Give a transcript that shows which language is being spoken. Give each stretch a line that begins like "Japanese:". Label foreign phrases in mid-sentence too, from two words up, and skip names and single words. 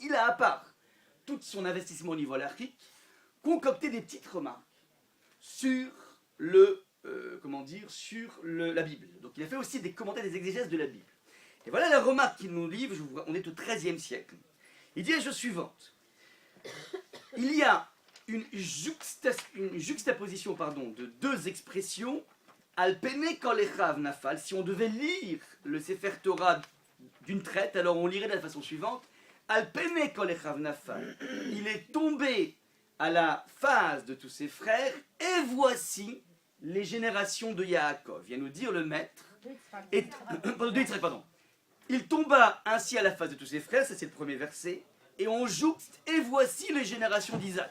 French: Il a, à part tout son investissement au niveau halakhique, concocté des petites remarques sur la Bible. Donc il a fait aussi des commentaires, des exégèses de la Bible. Et voilà la remarque qu'il nous livre, on est au XIIIe siècle. Il dit la chose suivante. Il y a une juxtaposition de 2 expressions.
Hebrew: על פני כל אחיו נפל.
French: Si on devait lire le Sefer Torah d'une traite, alors on lirait de la façon suivante.
Hebrew: על פני כל אחיו נפל.
French: Il est tombé à la face de tous ses frères, et voici les générations de Yaakov. Vient nous dire le maître. Il tomba ainsi à la face de tous ses frères, ça c'est le premier verset, et on jouxte, et voici les générations d'Isaac.